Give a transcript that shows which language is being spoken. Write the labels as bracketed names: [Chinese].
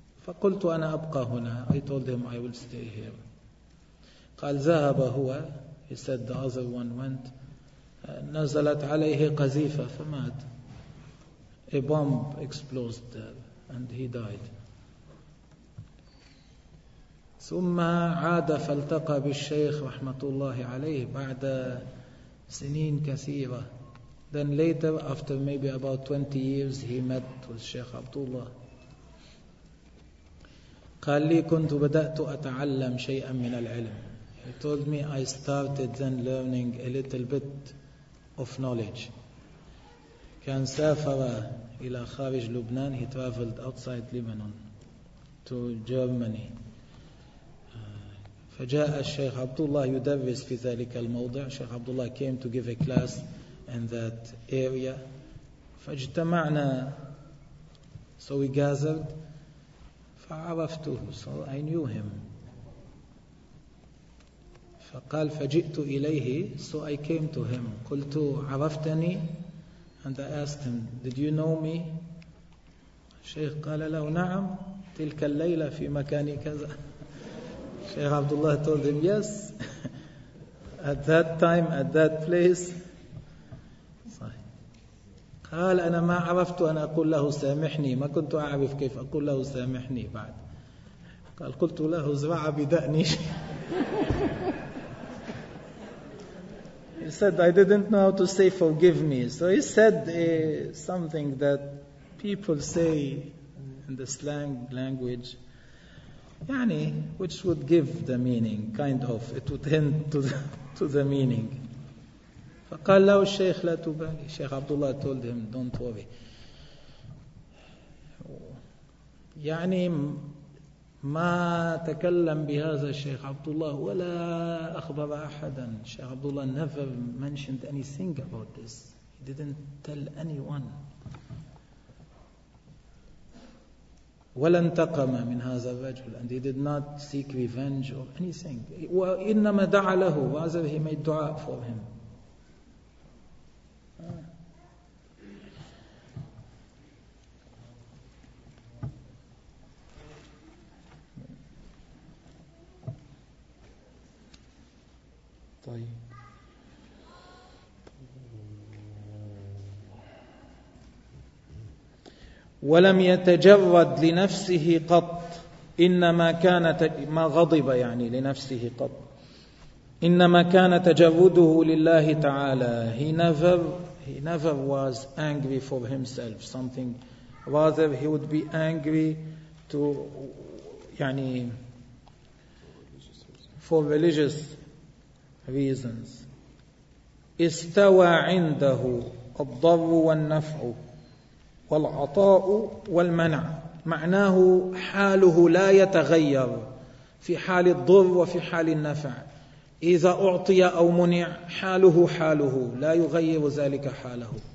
[Arabic] فقلت أنا أبقى هنا. [English] I told him I will stay here. [Arabic] قال ذهب هو. [English] He said the other one went. [Arabic] نزلت عليه قذيفة فمات. [English] A bomb exploded there and he died. [Arabic] ثم عاد فالتقى بالشيخ رحمة الله عليه بعد سنين كثيرة. [English] Then later, after maybe about 20 years, he met with Sheikh Abdullah. [Arabic] قال لي كنت بدأت أتعلم شيئا من العلم. [English] He told me I started then learning a little bit of knowledge. [Arabic] كان سافر إلى خارج لبنان. [English] He traveled outside Lebanon to Germany. [Arabic] فجاء الشيخ عبد الله يدرس في ذلك الموضع. [English] الشيخ عبد الله came to give a class in that area. [Arabic] فاجتمعنا, [English] so we gathered. [Arabic] فعرفته, [English] so I knew him. [Arabic] فقال فجئت إليه, [English] so I came to him. [Arabic] قلت عرفتني, [English] and I asked him, did you know me? [Arabic] الشيخ قال له نعم تلك الليلة في مكان كذا. [English] الشيخ عبد الله told him yes at that time at that place. [Arabic] قال أنا ما عرفت أن أقول له سامحني, ما كنت أعرف كيف أقول له سامحني بعد. قال قلت له زرع بدأني. [English] He said I didn't know how to say forgive me, so he said something that people say in the slang language, يعني, which would give the meaning, kind of, it would hint to the meaning. [Arabic] فقال له الشيخ لا تبالي. [English] الشيخ عبد الله told him don't worry. [Arabic] يعني ما تكلم بهذا الشيخ عبد الله ولا أخبر أحدا. الشيخ عبد الله [English] never mentioned anything about this. He didn't tell anyone. [Arabic] ولا انتقم من هذا الرجل, [English] and he did not seek revenge or anything. [Arabic] وإنما دعا له, [English] rather he made dua for him. [Arabic] طيب. ولم يتجرد لنفسه قط, إنما كان ما غضب يعني لنفسه قط, إنما كان تجرده لله تعالى. [English] He never was angry for himself, something rather he would be angry to يعني for religious reasons. [Arabic] استوى عنده الضر والنفع والعطاء والمنع, معناه حاله لا يتغير في حال الضر وفي حال النفع. إذا أعطي أو منع حاله حاله, لا يغير ذلك حاله.